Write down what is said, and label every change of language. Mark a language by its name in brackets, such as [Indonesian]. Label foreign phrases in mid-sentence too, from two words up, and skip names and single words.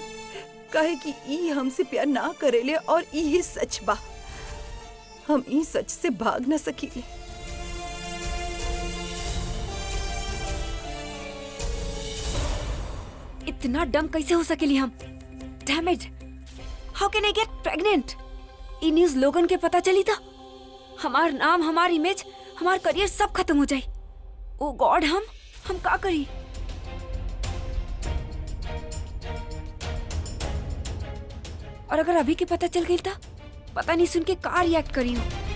[Bhojpuri] काहे कि ई हमसे प्यार ना करेले और ई सच बा। हम ई सच से भाग ना सकीले। इतना डम कैसे हो सकेली हम? [English] Damn it, how can I get pregnant? [Bhojpuri] ई न्यूज़ लोगन के पता चली था, हमार नाम, हमार इमेज, हमार करियर सब खत्म हो जाए। [English] Oh God, [Bhojpuri] हम का करी? और अगर अभी के पता चल गई था, पता नहीं सुन के का रिएक्ट करी हूँ।